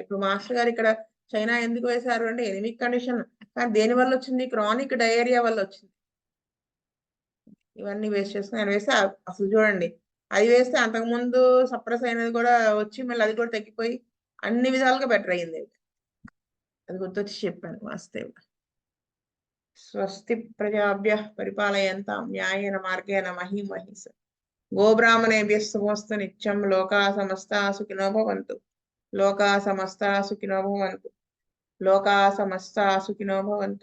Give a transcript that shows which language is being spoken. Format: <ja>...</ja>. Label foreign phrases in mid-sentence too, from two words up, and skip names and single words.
<te>ఇప్పుడు మాస్టర్ గారు ఇక్కడ చైనా ఎందుకు వేశారు అంటే</te> <en>anemic condition,</en> <te>కానీ దేని వల్ల వచ్చింది,</te> <en>chronic diarrhea</en> <te>వల్ల వచ్చింది. ఇవన్నీ వేస్ట్ చేసుకుని ఆయన వేస్తే అసలు చూడండి, అది వేస్తే అంతకుముందు సప్రెస్ అయినది కూడా వచ్చి మళ్ళీ అది కూడా తగ్గిపోయి అన్ని విధాలుగా బెటర్ అయ్యింది. అది గుర్తొచ్చి చెప్పాను.</te> <sa>వాస్తవ స్వస్తి ప్రజాభ్య పరిపాలయంతాం న్యాయేన మార్గేణ మహీమహీస గోబ్రాహ్మణేభ్యः శుభమస్తు నిత్యం. లోకా సమస్తా సుఖినో భవంతు, లోకా సమస్తా సుఖినో భవంతు, లోకా సమస్తా సుఖినో భవంతు.</sa>